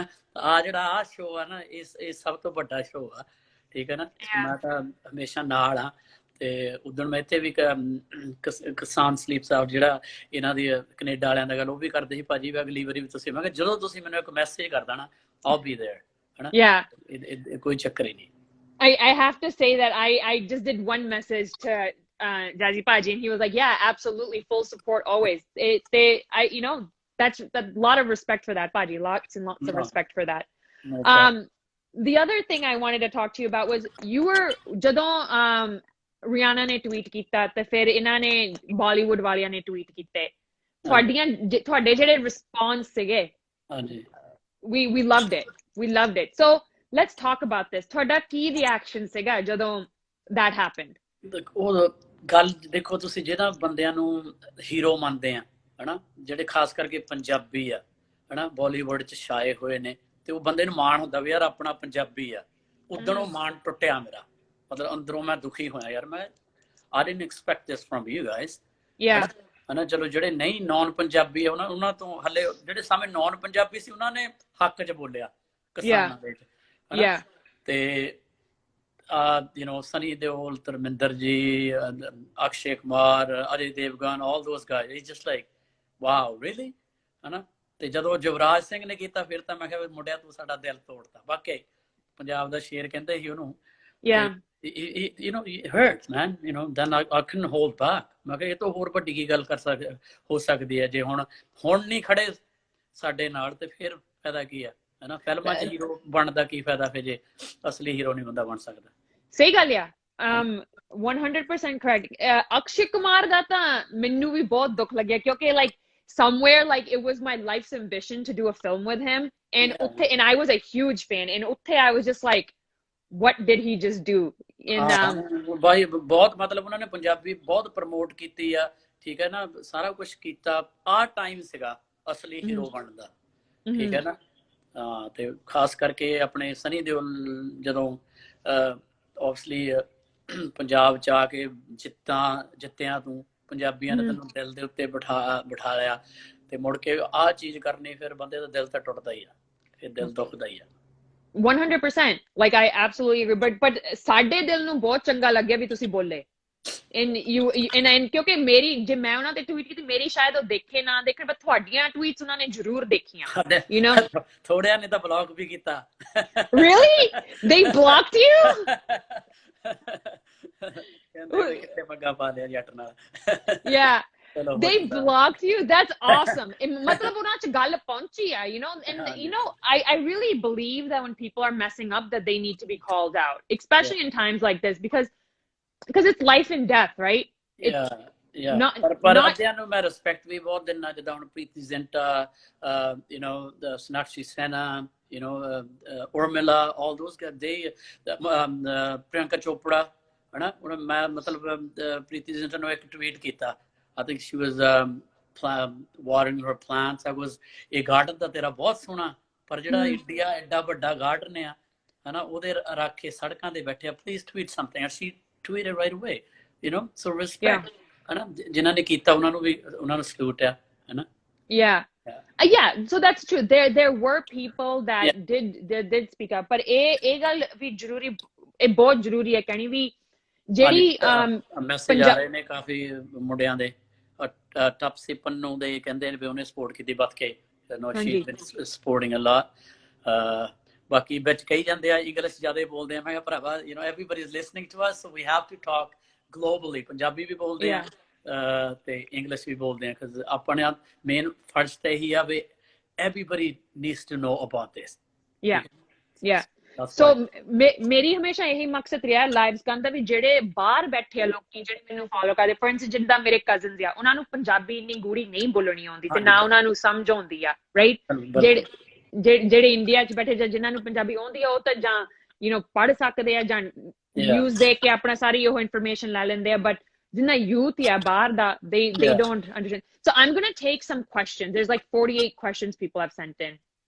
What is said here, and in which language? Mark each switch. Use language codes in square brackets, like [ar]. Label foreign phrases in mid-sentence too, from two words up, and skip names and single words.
[pa] ਜਿਹੜਾ ਸ਼ੋਅ ਆ ਨਾ, ਇਹ ਸਭ ਤੋਂ ਵੱਡਾ ਸ਼ੋਅ ਆ, ਠੀਕ ਹੈ ਨਾ। ਮੈਂ ਤਾਂ ਹਮੇਸ਼ਾ ਨਾਲ ਆ। ਤੇ ਉਦਣ ਮੈਂ ਇੱਥੇ ਵੀ ਕਿਸਾਨ [en] sleeps out, [pa] ਜਿਹੜਾ ਇਹਨਾਂ ਦੀ ਕੈਨੇਡਾ ਵਾਲਿਆਂ ਦਾ ਗੱਲ, ਉਹ ਵੀ ਕਰਦੇ ਸੀ, ਭਾਜੀ ਵੀ ਅਗਲੀ ਵਾਰੀ ਵੀ ਤੁਸੀਂ, ਮੈਂ ਕਿਹਾ ਜਦੋਂ ਤੁਸੀਂ ਮੈਨੂੰ ਇੱਕ ਮੈਸੇਜ ਕਰ ਦੇਣਾ, [en] I'll be there, [pa] ਹਨਾ। ਕੋਈ ਚੱਕਰ ਹੀ ਨਹੀਂ। [en] I have to say that I just did one message to Jazzy Paji, and he was like, yeah, absolutely, full support always. That's a lot of respect for that, Paji. Lots and lots of respect for that. The other thing I wanted to talk to you about was you were [pa] ਜਦੋਂ Rihanna ਨੇ tweet ਕੀਤਾ ਤੇ ਫਿਰ ਇਹਨਾਂ ਨੇ Bollywood ਵਾਲਿਆਂ ਨੇ tweet ਕੀਤੇ, ਤੁਹਾਡੇ ਜਿਹੜੇ response ਸੀਗੇ, ਹਾਂਜੀ, [en] we loved it. So let's talk about this. [pa] ਤੁਹਾਡਾ ਕੀ reaction ਸੀਗਾ ਜਦੋਂ [en] that happened? [pa] ਉਹ ਗੱਲ ਦੇਖੋ, ਤੁਸੀਂ ਜਿਹੜਾ ਬੰਦਿਆਂ ਨੂੰ ਹੀਰੋ ਮੰਨਦੇ ਆ, ਹਨਾ, ਜਿਹੜੇ ਖਾਸ ਕਰਕੇ ਪੰਜਾਬੀ ਆ, ਹਨਾ, ਬਾਲੀਵੁੱਡ 'ਚ ਛਾਏ ਹੋਏ ਨੇ, ਤੇ ਉਹ ਬੰਦੇ ਨੂੰ ਮਾਣ ਹੁੰਦਾ ਵੀ ਯਾਰ ਆਪਣਾ ਪੰਜਾਬੀ ਆ। ਉਦੋਂ ਉਹ ਮਾਣ ਟੁੱਟਿਆ ਮੇਰਾ, ਮਤਲਬ ਅੰਦਰੋਂ ਮੈਂ ਦੁਖੀ ਹੋਇਆ ਯਾਰ। [en] ਮੈਂ I didn't expect this from you guys, [pa] ਹਨਾ। ਚਲੋ ਜਿਹੜੇ ਨਹੀਂ ਨੌਨ ਪੰਜਾਬੀ ਆ, ਉਹਨਾਂ ਤੋਂ ਹਲੇ ਜਿਹੜੇ ਸਾਹਮਣੇ ਨੌਨ ਪੰਜਾਬੀ ਸੀ, ਉਹਨਾਂ ਨੇ ਹੱਕ 'ਚ ਬੋਲਿਆ ਕਿਸਾਨਾਂ ਦੇ, ਹਨਾ। ਤੇ ਸਨੀ ਦਿਓਲ, ਧਰਮਿੰਦਰ ਜੀ, ਅਕਸ਼ੇ ਕੁਮਾਰ, ਅਜੇ ਦੇਵਗਨ, [en] all those guys, it's just like wow, really, [pa] ਹਨਾ। ਤੇ ਜਦੋਂ ਜਵਰਾਜ ਸਿੰਘ ਨੇ ਕੀਤਾ, ਫਿਰ ਤਾਂ ਮੈਂ ਕਿਹਾ ਮੁੰਡਿਆ ਤੂੰ ਸਾਡਾ ਦਿਲ ਤੋੜਤਾ। ਵਾਕਈ ਪੰਜਾਬ ਦਾ ਸ਼ੇਰ ਕਹਿੰਦੇ ਸੀ ਉਹਨੂੰ। [en] It hurts, man. Then I couldn't hold back. [pa] ਮੈਂ ਕਿਹਾ ਇਹ ਤੋਂ ਹੋਰ ਵੱਡੀ ਕੀ ਗੱਲ ਹੋ ਸਕਦੀ ਹੈ, ਜੇ ਹੁਣ ਨਹੀਂ ਖੜੇ ਸਾਡੇ ਨਾਲ, ਤੇ ਫਿਰ ਫਾਇਦਾ ਕੀ ਹੈ, ਹਨਾ। ਫਿਲਮਾਂ 'ਚ ਹੀਰੋ ਬਣਨ ਦਾ ਕੀ ਫਾਇਦਾ ਫਿਰ, ਜੇ ਅਸਲੀ ਹੀਰੋ ਨਹੀਂ ਬੰਦਾ ਬਣ ਸਕਦਾ। ਸਹੀ ਗੱਲ ਆ, 100% correct. ਅਕਸ਼ੇ ਕੁਮਾਰ ਦਾ ਤਾਂ ਮੈਨੂੰ ਵੀ ਬਹੁਤ ਦੁੱਖ ਲੱਗਿਆ, ਕਿਉਂਕਿ [en] like somewhere like it was my life's ambition to do a film with him, and I was a huge fan, and I was just like, what did he just do? [pa] ਬਾਈ ਬਹੁਤ ਮਤਲਬ ਉਹਨਾਂ ਨੇ ਪੰਜਾਬੀ ਬਹੁਤ ਪ੍ਰਮੋਟ ਕੀਤੀ ਆ, ਠੀਕ ਹੈ ਨਾ, ਸਾਰਾ ਕੁਛ ਕੀਤਾ। ਆਹ ਟਾਈਮ ਸੀਗਾ ਅਸਲੀ ਹੀਰੋ ਬਣਨ ਦਾ, ਠੀਕ ਹੈ ਨਾ। ਤੇ ਖਾਸ ਕਰਕੇ ਆਪਣੇ ਸਨੀ ਦਿਓਲ ਜਦੋਂ obviously ਪੰਜਾਬ ਚ ਆ ਕੇ ਜਿੱਤਿਆਂ ਤੂੰ ਪੰਜਾਬੀਆਂ ਨੇ ਤੈਨੂੰ ਦਿਲ ਦੇ ਉੱਤੇ ਬਿਠਾ ਲਿਆ ਤੇ ਮੁੜ ਕੇ ਆਹ ਚੀਜ਼ ਕਰਨੀ ਫਿਰ ਬੰਦੇ ਦਾ ਦਿਲ ਤਾਂ ਟੁੱਟਦਾ ਹੀ ਆ ਫਿਰ ਦਿਲ ਦੁਖਦਾ ਹੀ ਆ [en] 100% like I absolutely agree but [pa] ਸਾਡੇ ਦਿਲ ਨੂੰ ਬਹੁਤ ਚੰਗਾ ਲੱਗਿਆ ਵੀ ਤੁਸੀਂ ਬੋਲੇ and ਕਿਉਂਕਿ ਮੇਰੀ ਜੇ ਮੈਂ ਉਹਨਾਂ ਤੇ ਟਵੀਟ ਕੀਤੀ ਮੇਰੀ ਸ਼ਾਇਦ ਉਹ ਦੇਖੇ ਨਾ ਦੇਖਣ ਪਰ ਤੁਹਾਡੀਆਂ ਟਵੀਟਸ ਉਹਨਾਂ ਨੇ ਜ਼ਰੂਰ ਦੇਖੀਆਂ [en] you know [pa] ਥੋੜਿਆਂ ਨੇ ਤਾਂ ਬਲੌਕ ਵੀ ਕੀਤਾ [en] really they blocked you [pa] ਕਹਿੰਦੇ ਕਿੱਥੇ ਮੰਗਾ ਪਾ ਲਿਆ ਜੱਟ ਨਾਲ [en] yeah they blocked you that's awesome matlab [pa] ਉਹਨਾਂ ਚ ਗੱਲ ਪਹੁੰਚੀ ਆ [en] you know and you know I really believe that when people are messing up that they need to be called out especially in times like this because it's life and death right [pa] ਪਰ ਅੱਧਿਆਂ ਨੂੰ ਮੈਂ ਰਿਸਪੈਕਟ ਵੀ ਬਹੁਤ ਦਿੰਦਾ ਜਿੱਦਾਂ ਹੁਣ ਪ੍ਰੀਤੀ ਜ਼ਿੰਟਾ [en] you know the Sonakshi Sinha you know Urmila all those guys they [pa] Priyanka Chopra ਹਨਾ ਹੁਣ ਮੈਂ ਮਤਲਬ ਪ੍ਰੀਤੀ ਜ਼ਿੰਟਾ ਨੂੰ ਇੱਕ ਟਵੀਟ ਕੀਤਾ [en] I think she was watering her plants I was [pa] ਇਹ ਗਾਰਡਨ ਤਾਂ ਤੇਰਾ ਬਹੁਤ ਸੋਹਣਾ ਪਰ ਜਿਹੜਾ ਇੰਡੀਆ ਐਡਾ ਵੱਡਾ ਗਾਰਡਨ ਆ ਹਨਾ ਉਹਦੇ ਰੱਖ ਕੇ ਸੜਕਾਂ ਤੇ ਬੈਠੇ [en] please tweet something and she tweeted right away you know so respect [pa] ਹਨਾ ਜਿਨ੍ਹਾਂ ਨੇ ਕੀਤਾ ਉਹਨਾਂ ਨੂੰ ਸਲੂਟ ਆ ਹਨਾ [en] yeah so that's true there were people that did speak up but [pa] ਇਹ ਗੱਲ ਵੀ ਜ਼ਰੂਰੀ ਇਹ ਬਹੁਤ ਜ਼ਰੂਰੀ ਹੈ ਕਹਿਣੀ ਵੀ ਜਿਹੜੀ ਮੈਸੇਜ ਆ ਰਹੇ ਨੇ ਕਾਫੀ ਮੁੰਡਿਆਂ ਦੇ ਟਪਸੀ ਪੰਨੂ ਦੇ ਕਹਿੰਦੇ ਨੇ ਵੀ ਉਹਨੇ ਸਪੋਰਟ ਕੀਤੀ ਵੱਧ ਕੇ [en] no she is supporting a lot [pa] ਬਾਕੀ ਵਿੱਚ ਕਹੀ ਜਾਂਦੇ ਆ ਇੰਗਲਿਸ਼ ਜ਼ਿਆਦਾ ਬੋਲਦੇ ਆ ਮੈਂ ਕਿਹਾ ਭਰਾਵਾ [en] you know everybody is listening to us so we have to talk globally [pa] ਪੰਜਾਬੀ ਵੀ ਬੋਲਦੇ ਆ ਤੇ ਇੰਗਲਿਸ਼ ਵੀ ਬੋਲਦੇ ਆ because ਆਪਣੇ ਮੇਨ ਫਰਜ਼ ਤੇ ਇਹੀ ਆ ਵੀ [en] everybody needs to know about this yeah so [pa] ਮੇਰੀ ਹਮੇਸ਼ਾ ਇਹੀ ਮਕਸਦ ਰਿਹਾ ਲਾਈਵਸ ਕਰਨ ਦਾ ਵੀ ਜਿਹੜੇ ਬਾਹਰ ਬੈਠੇ ਆ ਲੋਕੀ ਜਿਹੜੇ ਮੈਨੂੰ ਫੋਲੋ ਕਰਦੇ [en] for instance [pa] ਜਿੱਦਾਂ ਮੇਰੇ ਕਜ਼ਨਸ ਆ ਉਹਨਾਂ ਨੂੰ ਪੰਜਾਬੀ ਇੰਨੀ ਗੂੜੀ ਨਹੀਂ ਬੋਲਣੀ ਆਉਂਦੀ ਤੇ ਨਾ ਉਹਨਾਂ ਨੂੰ ਸਮਝ ਆਉਂਦੀ ਆ ਰਾਈਟ ਜਿਹੜੇ ਇੰਡੀਆ 'ਚ ਬੈਠੇ ਜਾਂ ਜਿਨ੍ਹਾਂ ਨੂੰ ਪੰਜਾਬੀ ਆਉਂਦੀ ਆ ਉਹ ਤਾਂ ਜਾਂ [en] you know [pa] ਪੜ੍ਹ ਸਕਦੇ ਆ ਜਾਂ ਨਿਊਜ਼ ਦੇਖ ਕੇ ਆਪਣਾ ਸਾਰੀ ਉਹ ਇਨਫੋਰਮੇਸ਼ਨ ਲੈ ਲੈਂਦੇ ਆ ਬਟ ਜਿੰਨਾ youth ਆ ਬਾਹਰ ਦਾ [en] they don't understand so I'm going to take some questions there's like 48 questions people have sent in